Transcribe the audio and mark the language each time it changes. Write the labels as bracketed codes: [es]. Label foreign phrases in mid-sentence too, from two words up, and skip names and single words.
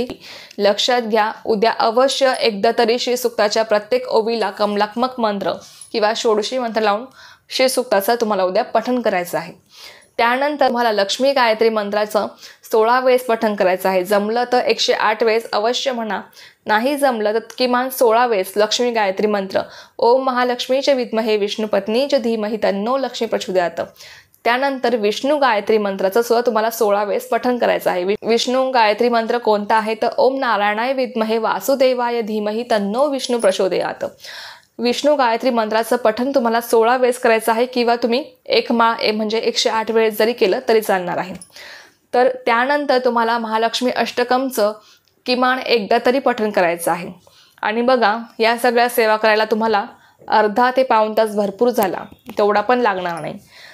[mr] लक्षात घ्या, उद्या अवश्य एकदा तरी श्रीसूक्ताच्या प्रत्येक ओवीला कमलात्मक मंत्र किंवा षोडशी मंत्र लावून श्रीसूक्ताचं तुम्हाला उद्या पठण करायचं आहे. त्यानंतर तुम्हाला लक्ष्मी गायत्री मंत्राचं 16 वेळेस पठण करायचं आहे. जमलं तर 108 वेळेस अवश्य म्हणा, नाही जमलं तर किमान 16 वेळेस लक्ष्मी गायत्री मंत्र [sa] ओम महालक्ष्मीचे विद्महे विष्णुपत्नीचे धीमहि तन्नो लक्ष्मी प्रचोदयात्. [mr] त्यानंतर विष्णू गायत्री मंत्राचं सुद्धा तुम्हाला 16 वेळेस पठण करायचं आहे. विष्णू गायत्री मंत्र कोणता आहे तर [sa] ओम नारायणाय विद्महे वासुदेवाय धीमहि तन्नो विष्णू प्रचोदयात्. [mr] विष्णू गायत्री मंत्राचं पठण तुम्हाला 16 वेळेस करायचं आहे, किंवा तुम्ही एक माळ म्हणजे 108 वेळेस जरी केलं तरी चालणार आहे. तर त्यानंतर तुम्हाला महालक्ष्मी अष्टकमचं किमान एकदा तरी पठण करायचं आहे. आणि बघा, या सगळ्या सेवा करायला तुम्हाला अर्धा ते पाऊण तास भरपूर झाला, तेवढा पण लागणार नाही.